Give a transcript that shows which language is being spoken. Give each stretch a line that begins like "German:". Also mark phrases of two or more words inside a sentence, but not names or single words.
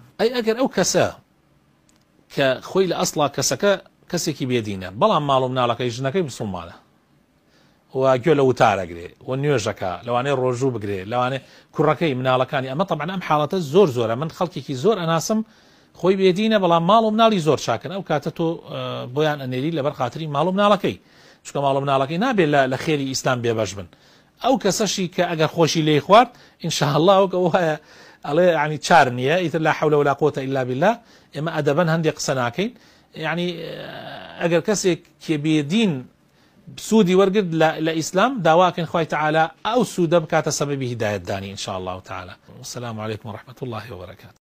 Central Kurdish: ئەی ئەگەر ئەو کەسە کە خۆی لە ئەسڵا کەسەکە کەسێکی بێدینە، بەڵام ماڵ و مناڵەکەی ژنەکەی مسلمانە و گوێ لە وتارەگرێ و نوێژەکە، لەوانەیە ڕۆژوو بگرێ، لەوانێ کوڕەکەی مناڵەکانی، ئەمە طبعا ئەم حاڵەتە زۆر زۆرە، من خەڵکێکی زۆر ئەناسم خۆی بێدینە بەڵام ماڵ و مناڵی زۆر چاکن، ئەو کاتە تۆ بۆیان ئەنێری لەبەر خاتری ماڵ و مناڵەکەی، چونکە ماڵ و مناڵەکەی نابێت لە خێری ئیسلام بێبەش بن. ئەو کەسەشی کە ئەگەر خۆشی لێی خوارد
Arabic: إن شاء الله
Central Kurdish: وایە ئەڵێ ینی چار نییە، ئیتر
Arabic: لا حول ولا قوة إلا بالله،
Central Kurdish: ئێمە ئەدەبەن هەندێک قسە ناکەین، یعنی ئەگەر کەسێک کێ بێدین سوودی وەرگرت لە ئیسلام داواکەین خوای تعالی ئەو سوودە بکاتە سەبەبی هیدایەتدانی
Arabic: إن شاء الله تعالی. والسلام عليكم ورحمة الله وبركاته.